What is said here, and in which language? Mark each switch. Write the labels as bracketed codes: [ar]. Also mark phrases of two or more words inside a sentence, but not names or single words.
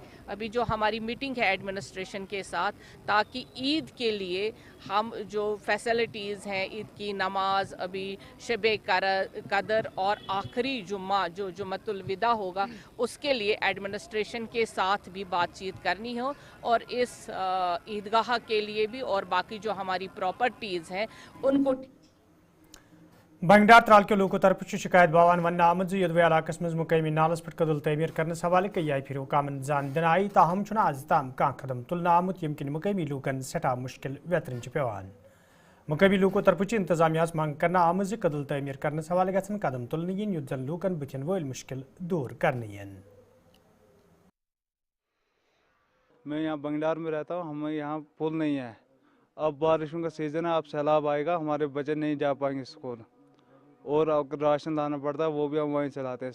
[ur] ابھی جو ہماری میٹنگ ہے ایڈمنسٹریشن کے ساتھ تاکہ عید کے لیے ہم جو فیسلٹیز ہیں عید کی نماز ابھی شب قدر اور آخری جمعہ جو جمعۃ الوداع ہوگا اس کے لیے ایڈمنسٹریشن کے ساتھ بھی بات چیت کرنی ہو اور اس عیدگاہ کے لیے بھی اور باقی جو ہماری پراپرٹیز ہیں ان کو. [ks] بنگڈار ترال کے لوکو طرف شکایت باوان ون آمد یدوے علاقہ مز مقامی نالس پہ قدل تعمیر کرنے حوالہ کئی آئی پھر حکامن زان دن آئی تاہم چھنا آز تام کان قدم تلنا آمت یم کن مقامی لوکن سٹھا مشکل ویترن پیوان. مقامی لوکو طرف انتظامیہ مانگ کرنا آمد قدل تعمیر کرنے حوالہ گھن قدم تلن یت زن لوکن بتن ول مشکل دور کرنے. [ur] میں یہاں بنگڈار میں رہتا ہوں. ہمیں یہاں پل نہیں ہے. اب بارشوں کا سیزن ہے اب سیلاب آئے گا ہمارے بچے نہیں جا پائیں گے اسکول اور اگر راشن لانا پڑتا ہے وہ بھی ہم وہیں سے لاتے ہیں.